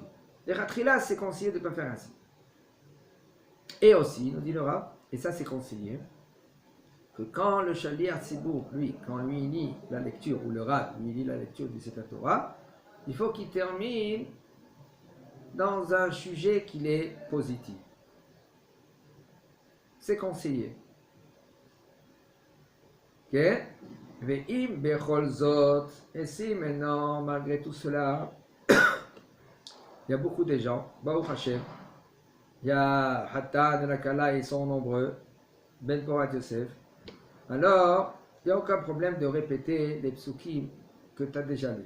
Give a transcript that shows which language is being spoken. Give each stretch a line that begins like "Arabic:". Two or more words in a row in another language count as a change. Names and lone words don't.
French: Les ratrilas, c'est conseillé de ne pas faire ainsi. Et aussi, nous dit le Rav, et ça c'est conseillé, que quand le
Hebrew: שליח ציבור,
French: lui, quand lui lit la lecture, ou le Rav lui lit la lecture du
Hebrew: ספר תורה,
French: il faut qu'il termine dans un sujet qui est positif. C'est conseillé. Ok?
Hebrew: ואם בכל זאת.
French: Et si maintenant, malgré tout cela, il y a beaucoup de gens,
Hebrew: ברוך השם,
French: il y a Hatan et la Kala, ils sont nombreux,
Hebrew: בן פורת יוסף.
French: Alors, il n'y a aucun problème de répéter les psukim que tu as déjà lus.